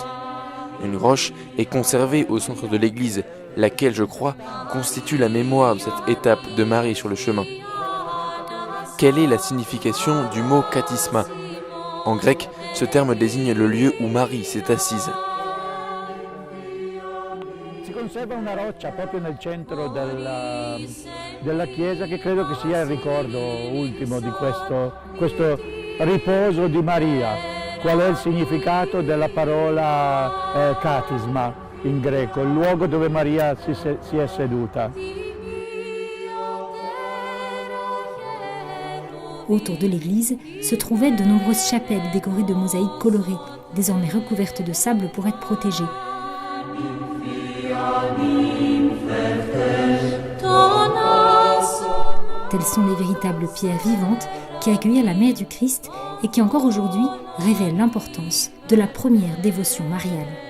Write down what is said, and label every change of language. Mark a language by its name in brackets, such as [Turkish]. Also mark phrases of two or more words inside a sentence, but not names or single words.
[French] Une roche est conservée au centre de l'église, laquelle, je crois, constitue la mémoire de cette étape de Marie sur le chemin. Quelle est la signification du mot katisma? En grec, ce terme désigne le lieu où Marie s'est assise. [Italian] Si conserva una roccia proprio nel centro della chiesa che credo che sia il ricordo ultimo di questo riposo di Maria. Qual è il significato della parola katisma in greco, il luogo dove Maria si è seduta? [French] Autour de l'église se trouvaient de nombreuses chapelles décorées de mosaïques colorées, désormais recouvertes de sable pour être protégées. Telles sont les véritables pierres vivantes qui accueillent la mère du Christ et qui encore aujourd'hui révèlent l'importance de la première dévotion mariale.